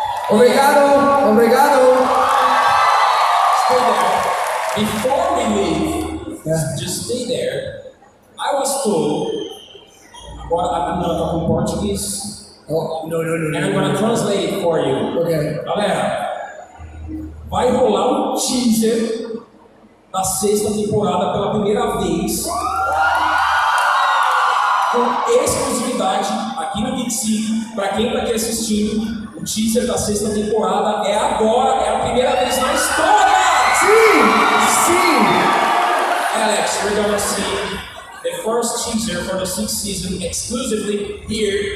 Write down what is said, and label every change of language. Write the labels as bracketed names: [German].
[Portuguese] Obrigado. [English] Stay there. Before we leave, just stay there. I was told, I'm gonna talk in Portuguese. Oh, no. And I'm gonna translate it for you. Okay. [Portuguese] Galera, vai rolar teaser da 6ª temporada pela primeira vez. Com exclusividade aqui no Geek City. Pra quem tá aqui assistindo, o teaser da 6ª temporada é agora, é a primeira vez na história! Sim! [English] Alex, we're gonna see the first teaser for the 6th season exclusively here.